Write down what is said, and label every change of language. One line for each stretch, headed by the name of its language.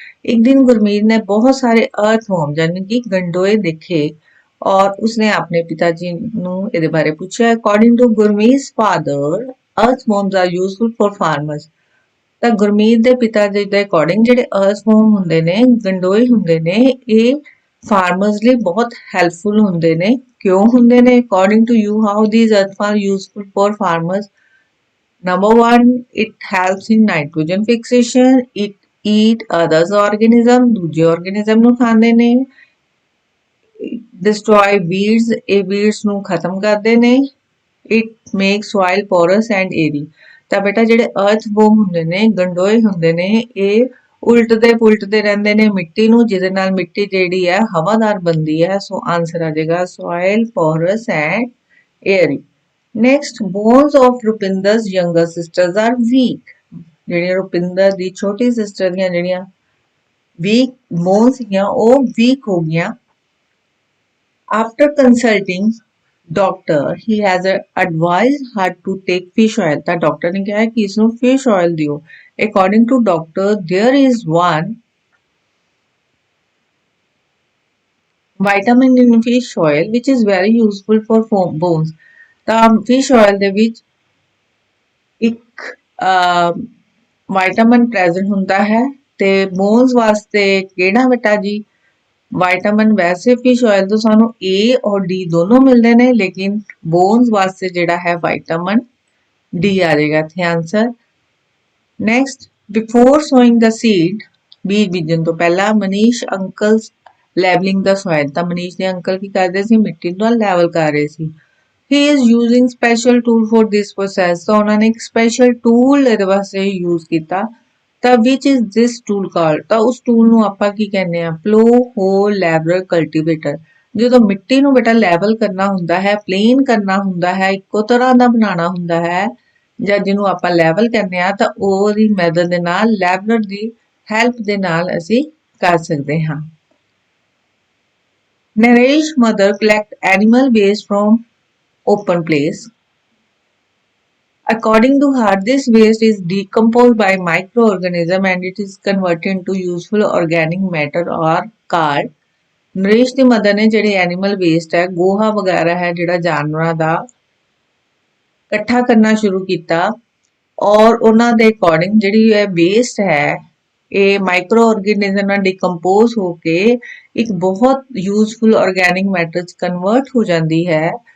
Hindi: एक दिन गुरमीत ने बहुत सारे earthworm यानी कि गंडोए देखे और उसने अपने पिताजी
Punjabi: ਨੂੰ ਇਹਦੇ ਬਾਰੇ ਪੁੱਛਿਆ.
English: According to Gurmeet's father, earthworms are useful for farmers.
Punjabi: ਤਾਂ ਗੁਰਮੀਤ ਦੇ ਪਿਤਾ ਜੀ ਦੇ ਅਕੋਰਡਿੰਗ ਜਿਹੜੇ earthworm ਹੁੰਦੇ ਨੇ, ਗੰਡੋਏ ਹੁੰਦੇ ਨੇ, ਇਹ farmers ਲਈ ਬਹੁਤ helpful ਹੁੰਦੇ ਨੇ. ਕਿਉਂ ਹੁੰਦੇ ਨੇ?
English: According to you, how these earthworms are useful for farmers? Number one, it helps in nitrogen fixation. It eat others organism.
Punjabi: ਦੂਜੇ organism ਨੂੰ ਖਾਂਦੇ ਨੇ.
English: Destroy weeds.
Punjabi: ਇਹ weeds ਨੂੰ ਖਤਮ ਕਰਦੇ ਨੇ.
English: It makes soil porous and airy.
Punjabi: ਤਾਂ ਬੇਟਾ ਜਿਹੜੇ earthworm ਹੁੰਦੇ ਨੇ, ਗੰਡੋਏ ਹੁੰਦੇ ਨੇ, ਇਹ ਉਲਟਦੇ ਪੁਲਟਦੇ ਰਹਿੰਦੇ ਨੇ ਮਿੱਟੀ ਨੂੰ, ਜਿਹਦੇ ਨਾਲ ਮਿੱਟੀ ਜਿਹੜੀ ਹੈ ਹਵਾਦਾਰ ਬਣਦੀ ਹੈ. ਸੋ ਆਨਸਰ ਆ ਜਾਏਗਾ
English: soil porous and airy. Next, bones of Rupinder's younger sisters are weak.
Punjabi: ਜਿਹੜੀਆਂ ਰੁਪਿੰਦਰ ਦੀ ਛੋਟੀ ਸਿਸਟਰ ਦੀਆਂ ਜਿਹੜੀਆਂ weak bones ਸੀਗੀਆਂ ਉਹ weak ਹੋ ਗਈਆਂ.
English: After consulting doctor, he has advised her to take fish oil.
Punjabi: ਤਾਂ ਡਾਕਟਰ ਨੇ ਕਿਹਾ ਕਿ ਇਸ ਨੂੰ fish oil ਦਿਓ.
English: According to doctor, there is one vitamin in fish oil which is very useful for bones.
Punjabi: ਤਾਂ fish oil ਦੇ ਵਿੱਚ ਇੱਕ ਵਿਟਾਮਿਨ ਪ੍ਰੈਜ਼ੈਂਟ ਹੁੰਦਾ ਹੈ ਤੇ ਬੋਨਸ ਵਾਸਤੇ ਕਿਹੜਾ ਬੇਟਾ ਜੀ? ਵਿਟਾਮਿਨ ਵੈਸੇ ਫਿਸ਼ ਆਇਲ ਤੋਂ ਸਾਨੂੰ A ਔਰ D ਦੋਨੋਂ ਮਿਲਦੇ ਨੇ, ਲੇਕਿਨ ਬੋਨਸ ਵਾਸਤੇ ਜਿਹੜਾ ਹੈ ਵਿਟਾਮਿਨ D ਆ ਜਾਏਗਾ ਇੱਥੇ ਆਨਸਰ.
English: next, before sowing the seed,
Punjabi: ਬੀਜ ਬੀਜਣ ਤੋਂ ਪਹਿਲਾਂ
English: Manish uncles levelling the soil.
Punjabi: ਤਾਂ ਮਨੀਸ਼ ਦੇ ਅੰਕਲ ਕੀ ਕਰਦੇ ਸੀ? ਮਿੱਟੀ ਨੂੰ ਲੈਵਲ ਕਰ ਰਹੇ ਸੀ.
English: He is using special tool for this process.
Punjabi: ਤਾਂ ਉਹਨਾਂ ਨੇ ਇੱਕ ਸਪੈਸ਼ਲ ਟੂਲ ਇਹਦੇ ਵਾਸਤੇ ਯੂਜ਼ ਕੀਤਾ.
English: ਤਾਂ which is this tool called?
Punjabi: ਤਾਂ ਉਸ ਟੂਲ ਨੂੰ ਆਪਾਂ ਕੀ ਕਹਿੰਦੇ ਆ? Plough hole leveller cultivator. ਜਦੋਂ ਮਿੱਟੀ ਨੂੰ ਬੇਟਾ ਲੈਵਲ ਕਰਨਾ ਹੁੰਦਾ ਹੈ, ਪਲੇਨ ਕਰਨਾ ਹੁੰਦਾ ਹੈ, ਇੱਕੋ ਤਰ੍ਹਾਂ ਦਾ ਬਣਾਉਣਾ ਹੁੰਦਾ ਹੈ, ਜਾਂ ਜਿਹਨੂੰ ਆਪਾਂ ਲੈਵਲ ਕਹਿੰਦੇ ਆ, ਤਾਂ ਉਹਦੀ ਮੈਥਡ ਦੇ ਨਾਲ, ਲੈਵਲਰ ਦੀ ਹੈਲਪ ਦੇ ਨਾਲ ਅਸੀਂ ਕਰ ਸਕਦੇ ਹਾਂ.
English: Naresh mother collect animal waste from open place. According to her, this waste is decomposed by microorganism and it is converted into useful organic matter or called
Punjabi: Naresh ਦੀ mother ਨੇ ਜਿਹੜੇ animal waste ਹੈ, ਗੋਹਾ ਵਗੈਰਾ ਹੈ ਜਿਹੜਾ ਜਾਨਵਰਾਂ ਦਾ, ਇਕੱਠਾ ਕਰਨਾ ਸ਼ੁਰੂ ਕੀਤਾ ਔਰ ਉਹਨਾਂ ਦੇ ਅਕੋਰਡਿੰਗ ਜਿਹੜੀ ਇਹ ਵੇਸਟ ਹੈ ਇਹ ਮਾਈਕਰੋ ਆਰਗੇਨਿਜ਼ਮ ਨਾਲ ਡਿਕੰਪੋਜ਼ ਹੋ ਕੇ ਇੱਕ ਬਹੁਤ ਯੂਜ਼ਫੁਲ ਆਰਗੈਨਿਕ ਮੈਟਰ ਚ ਕਨਵਰਟ ਹੋ ਜਾਂਦੀ ਹੈ।